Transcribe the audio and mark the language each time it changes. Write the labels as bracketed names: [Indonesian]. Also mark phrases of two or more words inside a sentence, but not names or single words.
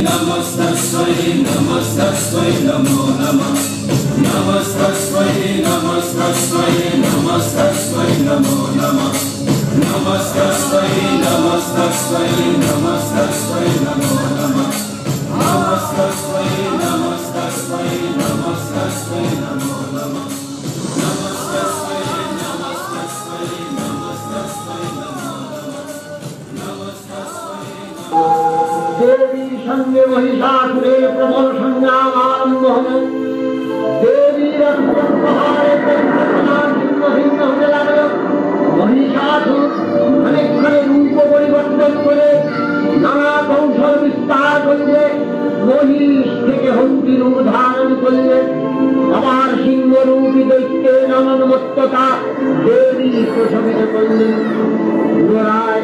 [Sanskrit] नमस्तस्मै नमस्तस्मै नमो नमः नमस्तस्मै नमस्तस्मै नमस्तस्मै नमो नमः नमस्तस्मै नमस्तस्मै नमस्तस्मै नमो नमः नमस्तस्मै नमस्तस्मै नमस्तस्मै नमो नमः नमस्तस्मै नमस्तस्मै नमस्तस्मै नमो [Bangla] নমঃ দেবী সঙ্গে মহিষাসুরের প্রবল সংগ্রাম আরম্ভ হলো দেবীর প্রহারে সিংহ হতে লাগলো महिषासुर অনেকখানি রূপ পরিবর্তন করে নানা কৌশল বিস্তার করলে মহিষ থেকে হন্তি রূপ ধারণ করলে আবার সিংহ রূপী দৈত্যের অনন্মত্ততা দেবী প্রশমিত করলেন পুনরায়